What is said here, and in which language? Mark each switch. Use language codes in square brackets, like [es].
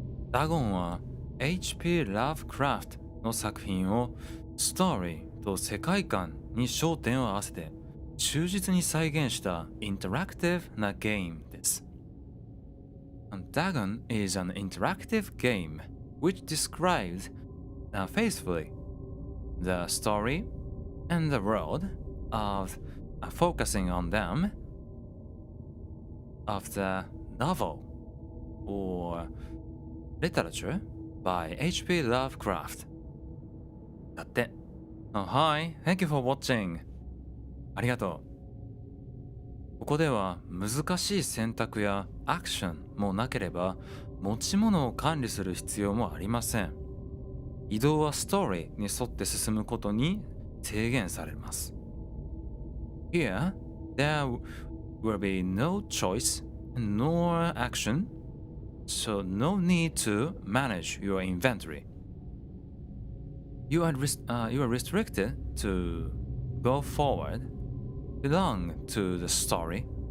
[ja] ダゴンは H.P. Lovecraft の作品をストーリーと世界観に焦点を合わせて忠実に再現したインタラクティブなゲームです。 [en] Dagon is an interactive game which describes faithfully the story and the world of focusing on them of the novel or literature by H.P. [ja] Lovecraft だって。 [en] Hi, thank you for watching. [ja] ありがとう。ここでは難しい選択やアクションもなければ持ち物を管理する必要もありません。移動はストーリーに沿って進むことに制限されます。 [en] Here, there will be no choice nor action, so no need to manage your inventory. You are restricted to go forward, belong to the story.